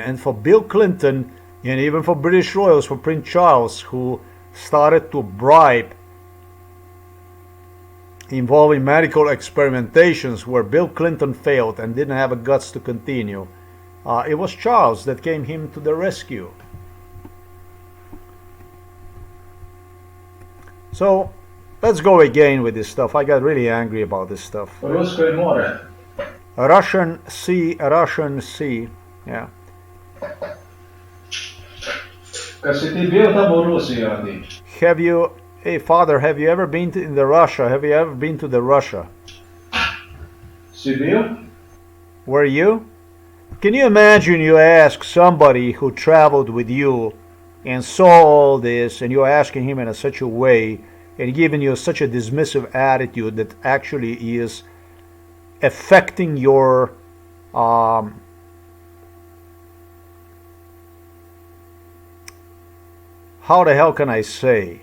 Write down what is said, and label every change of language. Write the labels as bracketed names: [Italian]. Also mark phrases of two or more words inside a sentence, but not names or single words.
[English] And for Bill Clinton, and even for British royals, for Prince Charles, who started to bribe involving medical experimentations where Bill Clinton failed and didn't have the guts to continue, it was Charles that came him to the rescue. So let's go again with this stuff. I got really angry about this stuff. [Serbian] Ruskое море. Russian Sea, yeah. Kad si ti bio tamo u Rusiji, Adi? [English] Have you, hey father, have you ever been to the Russia? Have you ever been to the Russia? [Serbian] Si bio? [English] Were you? Can you imagine you ask somebody who traveled with you and saw all this, and you're asking him in such a way and giving you such a dismissive attitude that actually is affecting your how the hell can I say?